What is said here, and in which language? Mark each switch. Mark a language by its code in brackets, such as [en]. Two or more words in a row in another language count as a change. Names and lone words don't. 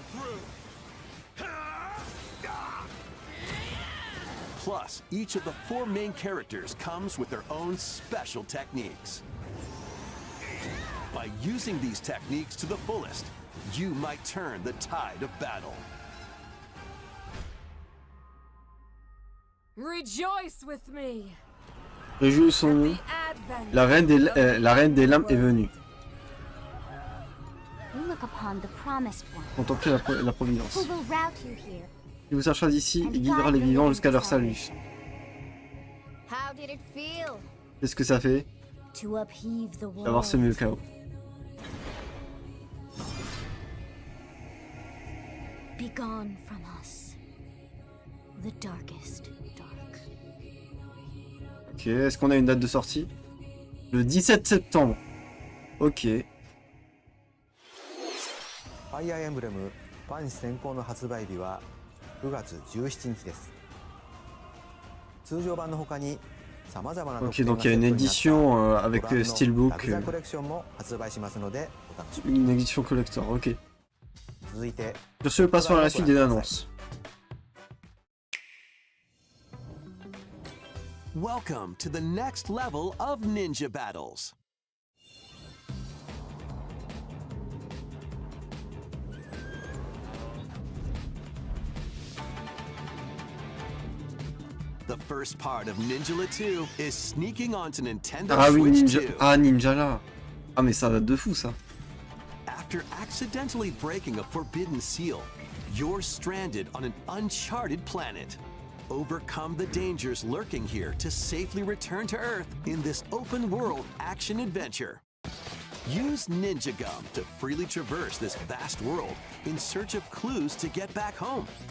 [en] Plus, each of the 4 main characters comes with their own special techniques. By using these techniques to the fullest, you might turn the tide of battle. Rejoice with me. [fr] Réjouissons-nous. La reine des lames est venue. [en] You look upon the promised one, [fr] Contemplez la providence. [en] who will route you here. [fr] Il vous cherchera d'ici et guidera les vivants jusqu'à leur salut. [en] How did it feel [fr] Qu'est-ce que ça fait [en] to upheave the [fr] d'avoir [en] world? [fr] semé le chaos? [en] Be gone from us, the darkest dark. [fr] Ok, est-ce qu'on a une date de sortie? Le 17 septembre. Ok. [ja] ファイアーエンブレムファン先行の発売日は9月17日です。通常版の他に様々な特 [fr] Ok, [ja] 典が [fr] donc [ja] セ [fr] il y a [ja] ッ [fr] une [ja] トになった [fr] édition avec [ja] ご覧の [fr] Steelbook, [ja] ラクザコレクションも発売しますのでお楽しみに。 [fr] une édition collector, ok. [ja] 続いて [fr] Sur ce, passons à la suite des annonces. [en] Welcome to the next level of ninja battles. The first part of Ninjala 2 is sneaking onto Nintendo [fr] Ah oui, [en] Switch [fr] Ninja. 2. Ah, Ninja là. Ah, mais ça date de fou ça. [en] After accidentally breaking a forbidden seal, you're stranded on an uncharted planet. Overcome the dangers lurking here to safely return to Earth in this open-world action-adventure. Use Ninja Gum to freely traverse this vast world in search of clues to get back home.